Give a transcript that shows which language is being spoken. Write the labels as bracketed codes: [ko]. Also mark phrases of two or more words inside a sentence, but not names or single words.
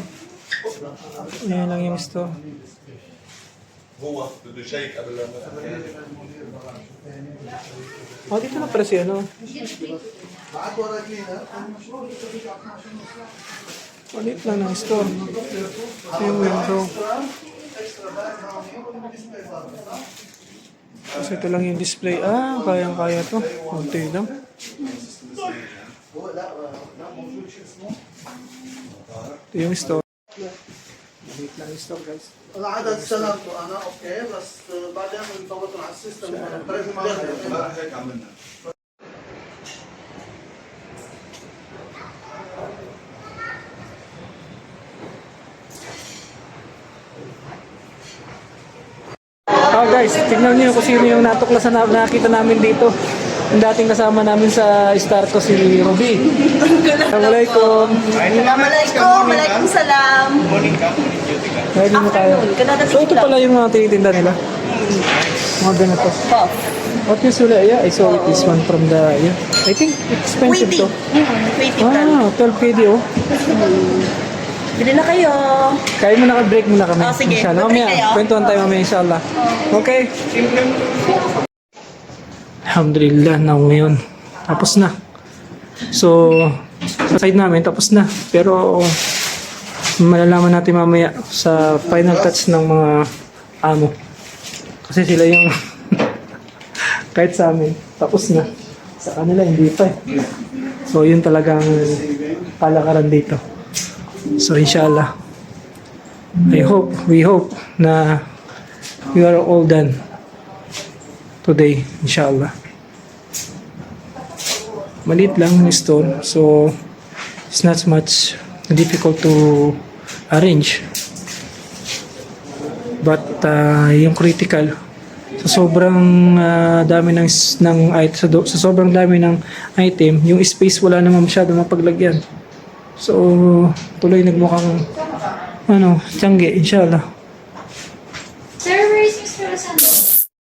[tl] Ayan lang yung store. [ar] هو بده شيك قبل ما [tl] Oh, dito na pala si ano. Ulit lang ng store. Yung window. Kasi ito lang yung display. Ah, kayang-kaya to. Kunti lang. Ito yung store. Maliit lang yung store, guys. [ar] العدد سلامته انا اوكي بس بعدين بنفوتهم على السيستم هيك عملنا [tl] Guys, tingnan niyo kung sino yung natuklasan na nakita namin dito. Yung dating kasama namin sa Starco, si Ruby. [ar] Assalamualaikum. Waalaikum salam. [tl] Pwede mo tayo. So ito pala yung mga tinitinda nila. Mga ganito. Buff. [en] What usually, yeah, I saw this one from the, yeah. I think expensive to. Waiting. [tl] Ah, 12 KD oh. Bili na kayo. Kaya mo naka-break muna kami. Oh, sige. Inshallah. Mag-break Mamaya, kayo? kwentuhan tayo mamaya inshallah. Okay. Alhamdulillah, na ngayon. Tapos na. So, sa side namin, tapos na. Pero, malalaman natin mamaya sa final touch ng mga amo. Kasi sila yung kahit sa amin, tapos na. Sa kanila, hindi pa eh. So, yun talagang kalakaran dito. [en] So, inshallah, we hope na we are all done today, inshallah. [tl] Maliit lang yung store, [en] so it's not much difficult to arrange. [tl] But yung critical, sa sobrang dami sa sobrang dami ng item, yung space wala naman masyado mapaglagyan. So, tuloy nagmukhang tiyangge, inshallah. [en] Sir, where is Mr. Rosando?